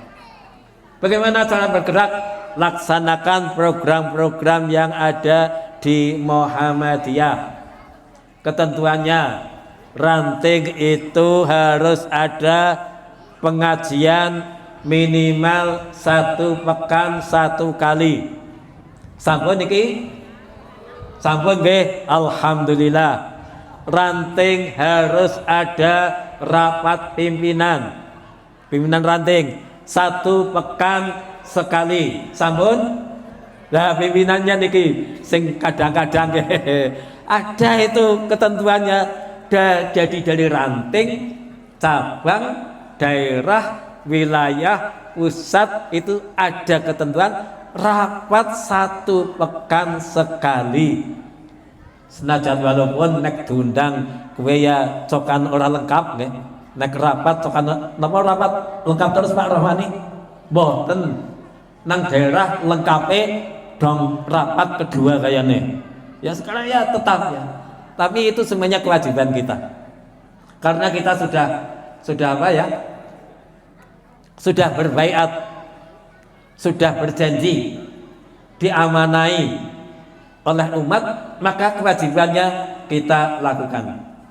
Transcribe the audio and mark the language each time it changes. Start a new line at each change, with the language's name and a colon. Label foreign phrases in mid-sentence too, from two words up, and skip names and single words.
Indonesian: Bagaimana cara bergerak? Laksanakan program-program yang ada di Muhammadiyah. Ketentuannya, ranting itu harus ada pengajian minimal 1 pekan 1 kali.
Javanese: Sampun niki? Sampun nggih?
Indonesian: Alhamdulillah. Ranting harus ada rapat pimpinan ranting 1 pekan sekali.
Javanese: Sampun?
Indonesian: Nah pimpinannya
Javanese: niki sing
Indonesian: kadang-kadang ada itu ketentuannya, jadi dari ranting, cabang, daerah, wilayah, pusat itu ada ketentuan rapat 1 pekan sekali.
Javanese: Senajan walaupun nek diundang kowe ya cokan ora lengkap nggih. Nek rapat cokan napa rapat lengkap terus Pak Rohmani? Mboten. Nang daerah lengkape dong rapat kedua kayane.
Indonesian: Ya sekarang ya tetap ya. Tapi itu semuanya kewajiban kita. Karena kita sudah apa ya? Sudah berbaiat, sudah berjanji, diamanai oleh umat, maka kewajibannya kita lakukan.